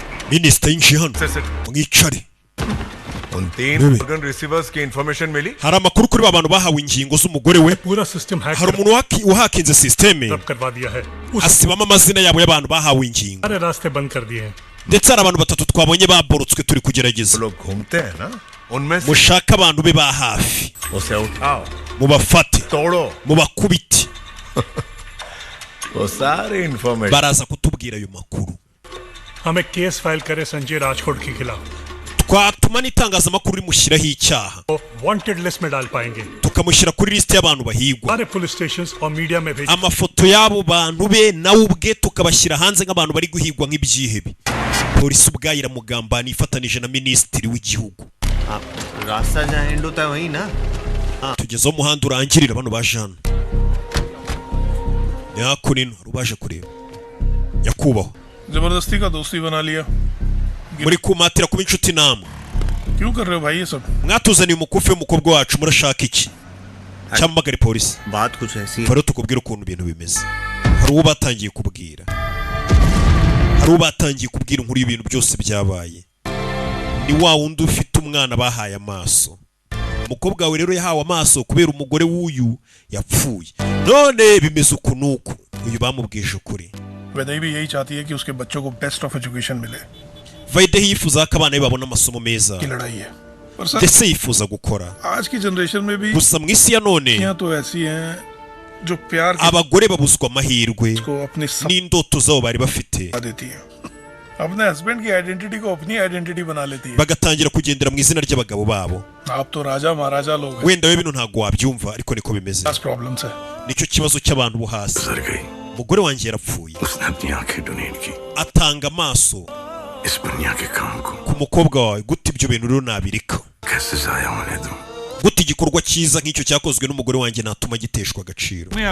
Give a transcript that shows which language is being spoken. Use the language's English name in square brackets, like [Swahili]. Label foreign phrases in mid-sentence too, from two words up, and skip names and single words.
[Kinyarwanda] Minisita yinjiye hano mwicare. [Hindi] उन 3 [English] organ receivers [Hindi] की information मिली? [Kinyarwanda] hari amakuru kuri abantu bahawe ingingo z'umugore we. hari umuntu wahakinze systeme asibamo amazina yabo y'abantu bahawe ingingo. ndetse hari abantu batatu twabonye baborotswe turi kugerageza. mushaka abantu be ba hafi mubafate mubakubite. baraza kutubwira ayo makuru. [Hindi] हमें केस फाइल करे संजय राजकोट के खिलाफ. [Kinyarwanda] twatuma n'itangazamakuru rimushyiraho icyaha. [English] wanted list [Hindi] में डाल पाएंगे. [Kinyarwanda] tukamushyira kuri liste y'abantu bahigwa. [Hindi] सारे [English] police stations [Hindi] और मीडिया में भेज. [Kinyarwanda] amafoto y'abo bantu be nawe ubwe tukabashyira hanze nk'abantu bari guhigwa nk'ibyihebe. polisi ubwayo iramugambana ifatanije na minisitiri w'igihugu. [Hindi] रास्ता जहाँ एंड होता है वही ना. [Kinyarwanda] tugezeho umuhanda urangirira bano baje hano. ni hakurino rubaje kureba. nyakubahwa [Hindi] जबरदस्ती का दोस्ती बना लिया. [Kinyarwanda] muri kumatira kuba inshuti namwe. [Hindi] क्यों कर रहे हो भाई ये सब? [Kinyarwanda] mwatuzaniye umukufi w'umukobwa wacu murashaka iki? cyamagare polisi. [Hindi] बात कुछ ऐसी. [Kinyarwanda] faro tukubwira ukuntu ibintu bimeze. hari uwo batangiye kubwira. hari uwo batangiye kubwira inkuru y'ibintu byose byabaye. ni wa wundi ufite umwana bahaye amaso. umukobwa wawe rero yahawe amaso kubera umugore w'uyu yapfuye. none bimeze uku nuku. uyu bamubwije ukuri. [Hindi] वैदई भी यही चाहती है कि उसके बच्चों को [English] best of education [Hindi] मिले. [Kinyarwanda] Vaide yifuza ko abana be babona amasomo meza. [Hindi] की लड़ाई है. [Kinyarwanda] ndetse yifuza gukora. [Hindi] आज की जनरेशन में भी [Kinyarwanda] gusa mu isi ya none [Hindi] यहाँ तो ऐसी हैं जो प्यार [Kinyarwanda] abagore babuzwa amahirwe n'indoto zabo bari bafite. [Hindi] अपने हस्बैंड की आइडेंटिटी को अपनी आइडेंटिटी बना लेती है. [Kinyarwanda] bagatangira kugendera mu izina ry'abagabo babo. [Hindi] आप तो राजा महाराजा लोग हैं. [Kinyarwanda] wenda we bino ntago wabyumva ariko niko bimeze. nicyo kibazo cy'abantu bo hasi. umugore wanjye yarapfuye. atanga amaso ku mukobwa wawe. gute ibyo bintu rero nabirika? gute igikorwa cyiza nk'icyo cyakozwe n'umugore wanjye natuma giteshwa agaciro?